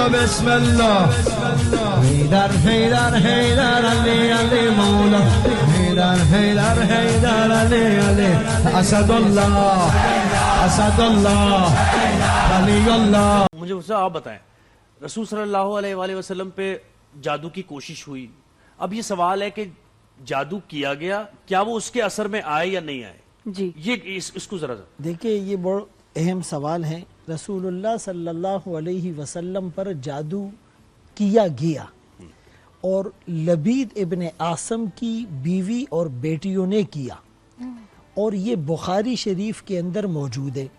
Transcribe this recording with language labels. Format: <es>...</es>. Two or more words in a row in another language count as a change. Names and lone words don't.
<ar>بسم الله حيدر حيدر حيدر علي علي مولا حيدر حيدر حيدر علي علي اسد الله اسد الله علي الله.</ar> <ur>مجھے اس سے آپ بتائیں، رسول</ur> <ar>صلی اللہ علیہ وآلہ وسلم</ar> <ur>پہ جادو کی کوشش ہوئی. اب یہ سوال ہے کہ جادو کیا گیا، کیا وہ اس کے اثر میں آئے یا نہیں آئے؟ جی یہ اس کو ذرا دیکھیں، یہ بڑا اہم سوال ہے.</ur> <ar>رسول اللہ صلی اللہ علیہ وسلم</ar> <ur>پر جادو کیا گیا اور لبید ابن عاصم کی بیوی اور بیٹیوں نے کیا، اور یہ بخاری شریف کے اندر موجود ہے.</ur>